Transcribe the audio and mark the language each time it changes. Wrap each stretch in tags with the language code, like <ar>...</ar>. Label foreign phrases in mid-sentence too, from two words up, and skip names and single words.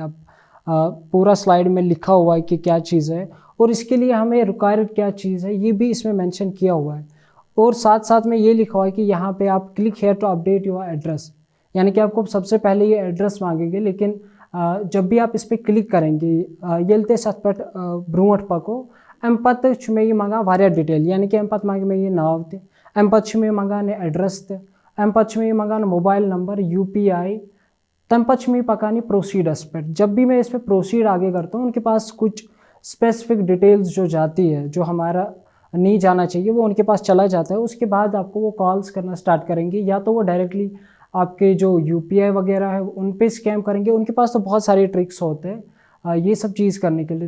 <hi>आप पूरा स्लाइड में लिखा हुआ है कि क्या चीज़ है और इसके लिए हमें रिक्वायर्ड क्या चीज़ है, ये भी इसमें मेंशन किया हुआ है। और साथ-साथ में ये लिखा हुआ है कि यहाँ पे आप</hi> <en>click here to update your address,</en> <hi>यानी कि आपको सबसे पहले ये एड्रेस माँगेंगे। लेकिन जब भी आप इस पे क्लिक करेंगे</hi> <ks>येल्ते सतपट ब्रूँठ पको अमि पत्त छु मे यह मंगान वारिया डिटेल, यानी कि अमि पत्त मांगे मे यह नाव ते, अमि पत्त छु मे मंगान एड्रेस ते, अमि पत्त छु मे मंगान मोबाइल नंबर, यूपीआई, तमि पत्त छु मे पकानी प्रोसीडर्स पे।</ks> <hi>जब भी मैं इस पे प्रोसीड आगे करता हूँ, उनके पास कुछ स्पेसिफिक डिटेल्स जो जाती है, जो हमारा नहीं जाना चाहिए, वो उनके पास चला जाता है। उसके बाद आपको वो कॉल्स करना स्टार्ट करेंगे, या तो वो डायरेक्टली आपके जो यूपीआई वगैरह है उन पे स्कैम करेंगे। उनके पास तो बहुत सारे ट्रिक्स होते हैं ये सब चीज़ करने के लिए।</hi>